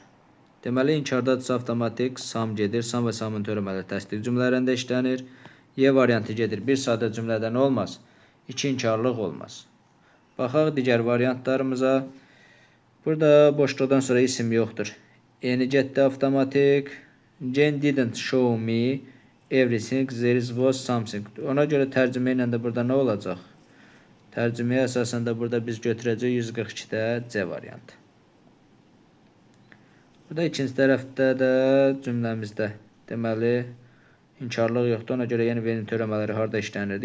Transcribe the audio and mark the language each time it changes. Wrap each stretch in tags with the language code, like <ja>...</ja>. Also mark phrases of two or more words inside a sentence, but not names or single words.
<az>Deməli, inkardadırsa avtomatik sam gedir. Sam və samın törəmələri təsdiq cümlələrində işlənir. E variantı gedir. Bir sadə cümlədə nə olmaz? İki inkarlıq olmaz. Baxaq digər variantlarımıza. Burada boşluqdan sonra isim yoxdur. Eni getdi avtomatik.</az> <en>Jane didn't show me everything. There was something.</en> <az>Ona görə tərcümə ilə də burada nə olacaq? Tərcüməyə əsasən də burada biz götürəcək 142-də C variantı. Burada ikinci tərəfdə də cümləmizdə deməli inkarlıq yoxdur. Ona görə yeni verin törəmələri harda işlənirdi?</az>